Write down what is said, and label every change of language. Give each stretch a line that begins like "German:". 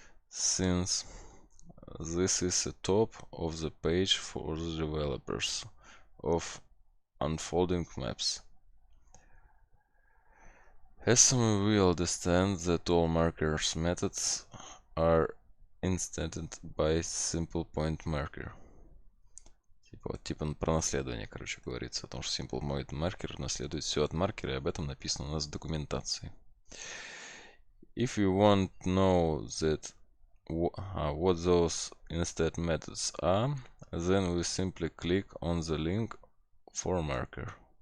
English: Since this is the top of the page for the developers of unfolding maps. As we will understand that all markers methods are instanted by simple point marker.
Russian: Типа про наследование, короче, говорится о том, что simple point marker наследует все от маркера, и об этом написано у нас в документации.
English: If you want to know that what those instead methods are, then we simply click on the link for marker.